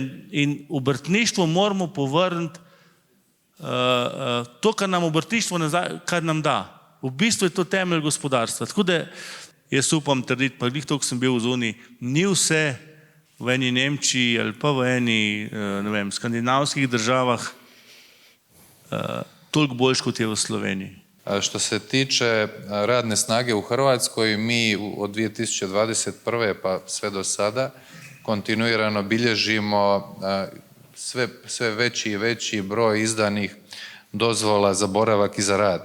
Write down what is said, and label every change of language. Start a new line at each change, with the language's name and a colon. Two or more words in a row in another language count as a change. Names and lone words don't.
Slovenian: In obrtništvo moramo povrniti to, kar nam obrtništvo kar nam da. V bistvu je to temelj gospodarstva. Tako da jaz upam trditi, pa glih toliko sem bil v zuniji, ni vse v eni Nemčiji ali pa v eni, ne vem, skandinavskih državah toliko boljš, kot je v Sloveniji.
Croatian: Što se tiče radne snage u Hrvatskoj, mi od 2021. pa sve do sada kontinuirano bilježimo sve veći i veći broj izdanih dozvola za boravak i za rad.